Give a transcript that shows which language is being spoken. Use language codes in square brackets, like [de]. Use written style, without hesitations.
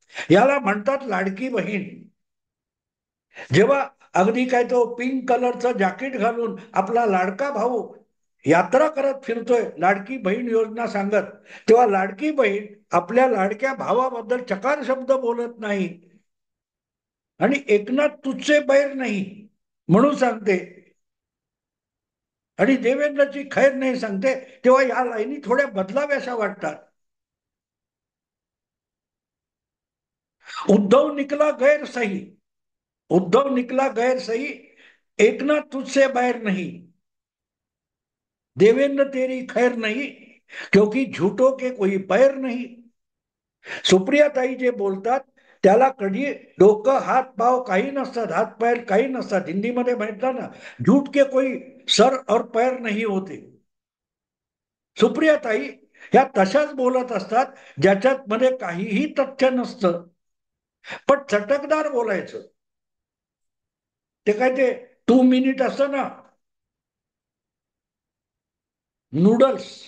[mr] याला म्हणतात लाडकी बहीण. जेव्हा अगदी काय तो पिंक कलरचं जॅकेट घालून आपला लाडका भाऊ यात्रा करत फिरतोय लाडकी बहीण योजना सांगत, तेव्हा लाडकी बहीण आपल्या लाडक्या भावाबद्दल चकार शब्द बोलत नाही आणि एकनाथ तुझचे बैर नाही म्हणून सांगते, आणि देवेंद्रची खैर नाही सांगते. तेव्हा या लाईनी थोड्या बदलाव्याशा वाटतात. [hi] उद्धव निकला गैर सही, उद्धव निकला गैर सही, एकनाथ तुझसे बैर नहीं, देवेंद्र तेरी खैर नहीं, क्योंकि झूठों के कोई पैर नहीं. [mr] सुप्रियाताई जे बोलतात त्याला कधी डोकं हात पाव काही नसतात, हात पैर काही नसतात. हिंदीमध्ये म्हटलं ना, [hi] झूठ के कोई सर और पैर नहीं होते. [mr] सुप्रियाताई ह्या तशाच बोलत असतात ज्याच्यात मध्ये काहीही तथ्य नसतं, पण चटकदार बोलायचं. ते काय ते 2 मिनिट असतं ना, नूडल्स.